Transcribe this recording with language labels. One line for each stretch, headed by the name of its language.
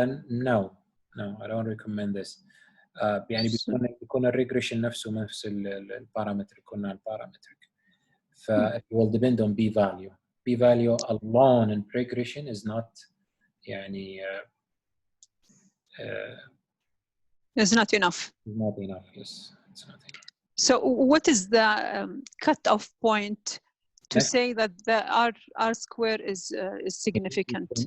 English: no, I don't recommend this.
Arabic: يعني بيكون الريجريشن نفسه نفس البارامتر، يكون البارامترك.
English: ف it will depend on p-value. p-value alone in regression is not
Arabic: يعني
English: it's not enough. Not enough, yes. It's not enough. So what is the cut-off point to say that the R square is significant?